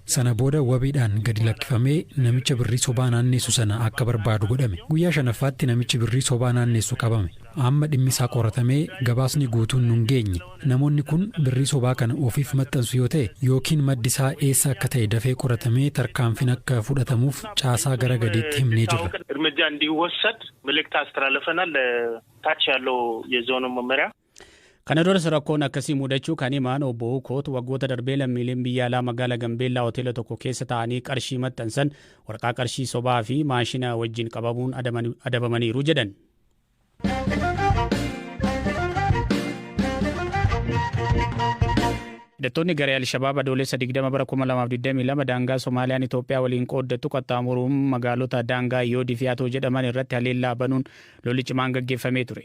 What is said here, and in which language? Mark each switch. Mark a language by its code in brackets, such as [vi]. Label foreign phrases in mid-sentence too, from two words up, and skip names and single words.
[om] Sana booda wabiidhaan gadi lakkifamee namicha birrii sobaa naannessu sana akka barbaadu godhame. Guyyaa shanaffaatti namichi birrii sobaa naannessu qabame. Amma dhimmi isaa qoratamee gabaasni guutuun nun geenye. Namoonni kun birrii sobaa kana ofiif maxxansu yoo ta'e yookiin maddi isaa eessa akka ta'e dafee qoratamee tarkaanfiin akka fudhatamuuf caasaa gara gadiitti himnee jirra. [am] እርምጃ እንዲወሰድ መልእክት አስተላልፈናል ታች ያለው የዞኑ መመሪያ [om] Kana duras rakkoon akkasii mudachuu kan himan obbo Uukoot waggoota darbee lammiileen biyya alaa magaalaa Gambeellaa hoteela tokko keessa ta'anii qarshii maxxansan waraqaa qarshii sobaa fi maashina wajjin qabamuun adabamaniiru jedhan. Hidhattoonni garee Alshabaab adoolessa 20/2022 daangaa Soomaaliyaan Itoophiyaa waliin qooddattu qaxxaamuruun magaalota daangaa Yoodii fi Atoo jedhaman irratti haleellaa banuun lolli cimaan gaggeeffamee ture.